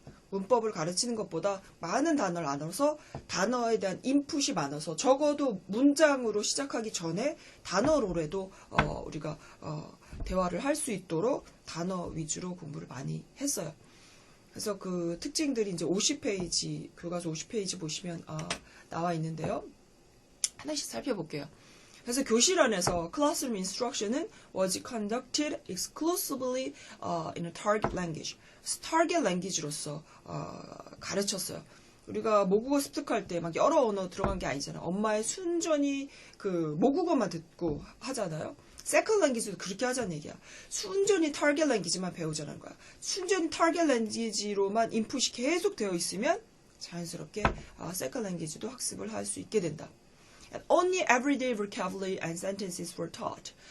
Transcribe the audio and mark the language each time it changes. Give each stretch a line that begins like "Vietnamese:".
Korean: 문법을 가르치는 것보다 많은 단어를 나눠서 단어에 대한 인풋이 많아서 적어도 문장으로 시작하기 전에 단어로라도 우리가 대화를 할 수 있도록 단어 위주로 공부를 많이 했어요. 그래서 그 특징들이 이제 50페이지, 교과서 50페이지 보시면 나와 있는데요. 하나씩 살펴볼게요. 그래서 교실 안에서
English: classroom instruction은 was conducted exclusively in a target language.
Korean: target language로서 가르쳤어요. 우리가 모국어 습득할 때 막 여러 언어 들어간 게 아니잖아. 엄마의 순전히 그 모국어만 듣고 하잖아요. 세컨드 랭귀지도 그렇게 하자는 얘기야. 순전히 타겟 랭귀지만 배우자는 거야. 순전히 타겟 랭귀지로만 인풋이 계속 되어 있으면 자연스럽게 세컨드 랭귀지도 학습을 할 수 있게 된다.
English: And only everyday vocabulary and sentences were taught.